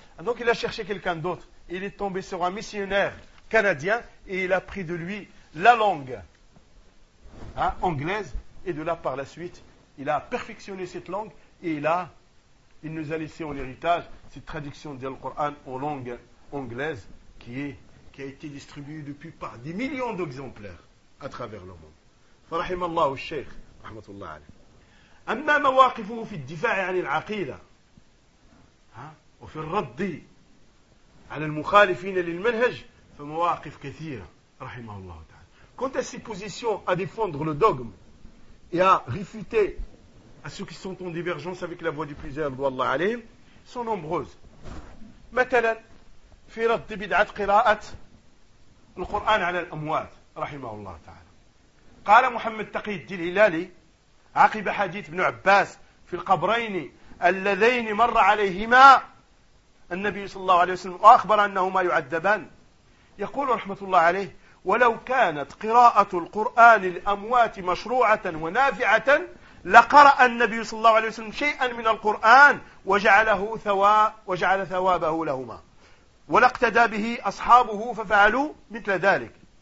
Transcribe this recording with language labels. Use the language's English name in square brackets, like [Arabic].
[French] Donc il a cherché quelqu'un d'autre. Il est tombé sur un missionnaire canadien et il a pris de lui la langue anglaise. Et de là, par la suite, il a perfectionné cette langue et il nous a laissé en héritage cette traduction du Coran en langue anglaise qui est qui a été distribué depuis par des millions d'exemplaires à travers le monde. [Arabic] فرحم الله الشيخ رحمة الله عليه. أما مواقفه في الدفاع عن العقيدة وفي الرد على المخالفين للمنهج فمواقف كثيرة رحمه الله تعالى. [French] Quant à ses positions à défendre le dogme et à réfuter à ceux qui sont en divergence avec la voie du plusieurs [Arabic] رضي الله عليهم [French] sont nombreuses. [Arabic] مثلا في رد بدعة قراءة القرآن على الأموات رحمه الله تعالى. قال محمد تقي الدين الهلالي عقب حديث ابن عباس في القبرين اللذين مر عليهما النبي صلى الله عليه وسلم وأخبر أنهما يعذبان، يقول رحمة الله عليه: ولو كانت قراءة القرآن للأموات مشروعة ونافعة لقرأ النبي صلى الله عليه وسلم شيئا من القرآن وجعله وجعل ثوابه لهما ولاقتدى به أصحابه ففعلوا مثل ذلك.